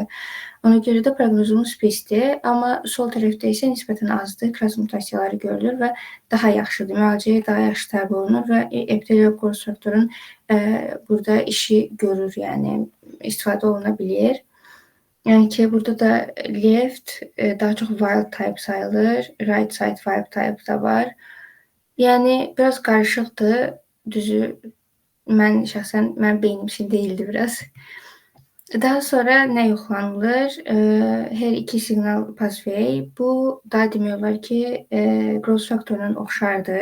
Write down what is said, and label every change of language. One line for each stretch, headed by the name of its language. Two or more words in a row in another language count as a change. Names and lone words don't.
Azerbaijani: Ona görə də proqnozumuz pisdir. Amma sol tərəfdə isə nisbətən azdır. Kras mutasiyaları görülür və daha yaxşıdır. Müalicəyə daha yaxşı təbi olunur və epitelial growth faktorun burada işi görür, yəni istifadə oluna bilir. Yəni ki, burada da left daha çox
English: wild type
Azerbaijani: sayılır.
English: Right side wild type
Azerbaijani: da var. Yəni biraz qarışıqdır. Düzü mənim beynim için deyildi biraz. Daha sonra nə yoxlanılır? Hər iki siqnal pathway. Bu da demək olar ki, growth faktorunun oxşardır.